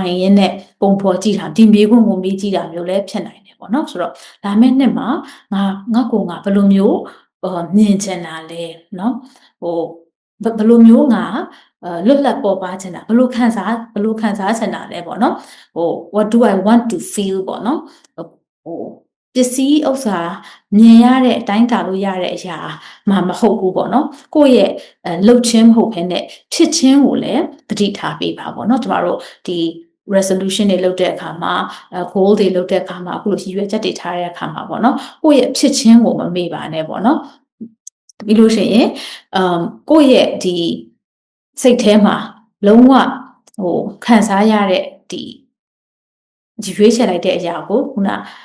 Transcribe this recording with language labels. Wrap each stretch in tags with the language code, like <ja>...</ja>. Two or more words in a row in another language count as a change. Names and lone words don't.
<my>င်ရင်းနဲ့ပုံဖော်ကြည့်တာဒီမေးခွန်းကိုမေးကြည့်တာမျိုးလည်းဖြစ်နိုင်တယ်ပေါ့နော်ဆိုတော့လာမယ့်နှစ်မှာငါဘယ်လိုမျိုးမြင်ချင်တာလဲเนาะဘယ်လိုမျိုး ငါလွတ်လပ်ပေါ်ပါချင်တာဘယ်လိုခံစားချင်တာလဲပေါ့နော်</my> <en>what do I want to feel</en> <my>ပေါ့နော်ပစ္စည်းဥစ္စာမြ င်ရတဲ့အတိုင်းတာလို့ရတဲ့အရာမှမဟုတ်ဘူးပေါ့နော်ကိုယ့်ရဲ့လှုပ်ချင်းမဟုတ်ဘဲနဲ့ဖြစ်ချင်းကိုလည်းသတိထားပေးပါပေါ့နော်ကျမတို့ဒီ resolution တွေလုပ်တဲ့အခါမှာgoal တွေလုပ်တဲ့အခါမှာအခုလိုရည်ရွယ်ချက်တွေထားတဲ့အခါမှာပေါ့နော်ကိုယ့်ရဲ့ဖြစ်ချင်းကိုမမေ့ပါနဲ့ပေါ့နော်ပြီးလို့ရှိရင်ကိုယ့်ရဲ့ဒီစိတ်ထဲမှာလုံးဝခံစားရတဲ့ဒီရွေးချယ်လိုက်တဲ့အရာကိုခုန</my>